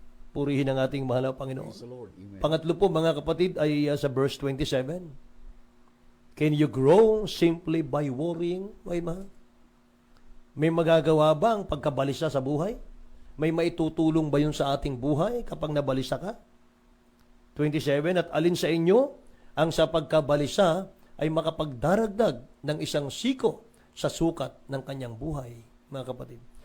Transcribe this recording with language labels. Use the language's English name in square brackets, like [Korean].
[Filipino] Purihin ang ating mahal na Panginoon. Pangatlo po, mga kapatid, ay sa verse 27. [English] Can you grow simply by worrying? [Filipino] May magagawa ba ang pagkabalisa sa buhay? May maitutulong ba yun sa ating buhay kapag nabalisa ka? 27, at alin sa inyo ang sa pagkabalisa ay makapagdaragdag ng isang siko sa sukat ng kanyang buhay, mga kapatid.